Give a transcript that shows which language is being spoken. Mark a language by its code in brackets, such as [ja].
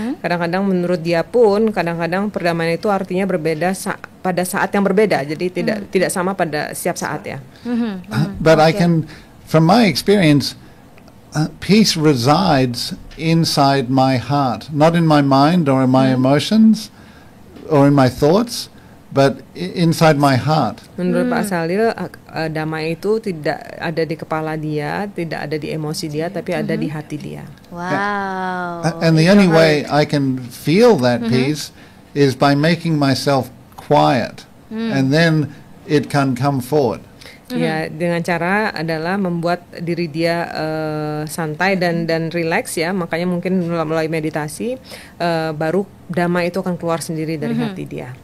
[id] Kadang-kadang menurut dia pun, kadang-kadang perdamaian itu artinya berbeda pada saat yang berbeda. Jadi tidak sama pada setiap saat ya. [en] But I can, from my experience, peace resides inside my heart, not in my mind or in my emotions or in my thoughts, but inside my heart. [id] Menurut Pak Salil, damai itu tidak ada di kepala dia, tidak ada di emosi dia, tapi ada di hati dia. Wow. [en] And the only way I can feel that peace is by making myself quiet, and then it can come forward. [id] Ya, dengan cara adalah membuat diri dia santai dan relax ya. Makanya mungkin melalui meditasi baru damai itu akan keluar sendiri dari hati dia.